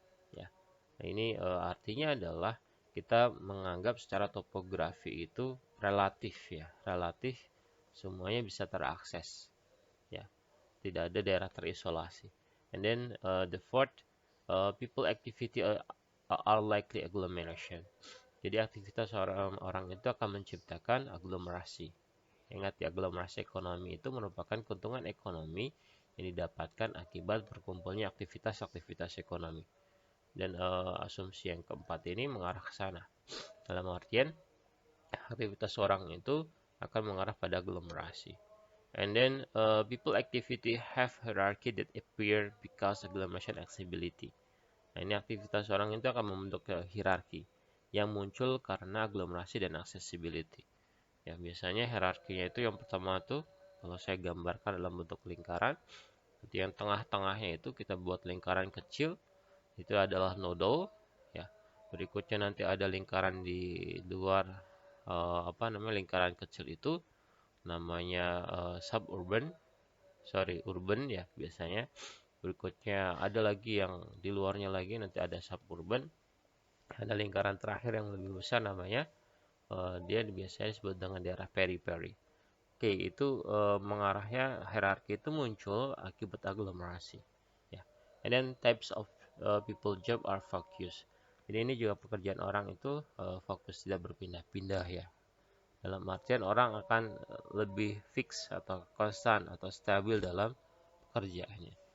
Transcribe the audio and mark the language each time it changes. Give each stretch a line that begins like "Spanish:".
Indonesian: Ya, nah ini artinya adalah kita menganggap secara topografi itu relatif ya, relatif semuanya bisa terakses. Ya, tidak ada daerah terisolasi.
English: And then the fourth, people activity are likely agglomeration.
Indonesian: Jadi aktivitas orang itu akan menciptakan aglomerasi. Ingat ya, aglomerasi ekonomi itu merupakan keuntungan ekonomi yang didapatkan akibat berkumpulnya aktivitas-aktivitas ekonomi. Dan asumsi yang keempat ini mengarah ke sana. Dalam artian, aktivitas orang itu akan mengarah pada aglomerasi.
English: And then people activity have hierarchy that appear because agglomeration accessibility.
Indonesian: Nah, ini aktivitas orang itu akan membentuk hierarki yang muncul karena aglomerasi dan accessibility. Ya, biasanya hierarkinya itu yang pertama tuh kalau saya gambarkan dalam bentuk lingkaran. Nanti yang tengah-tengahnya itu kita buat lingkaran kecil, itu adalah nodal ya. Berikutnya nanti ada lingkaran di luar lingkaran kecil itu namanya suburban, urban ya biasanya. Berikutnya ada lagi yang di luarnya lagi, nanti ada suburban. Ada lingkaran terakhir yang lebih besar namanya dia biasanya disebut dengan daerah periphery. Oke, itu mengarahnya hierarki itu muncul akibat aglomerasi. Ya.
English: And then types of people job are focus.
Indonesian: Jadi ini juga pekerjaan orang itu fokus, tidak berpindah-pindah ya. Dalam artian orang akan lebih fix atau konstan atau stabil dalam pekerjaannya.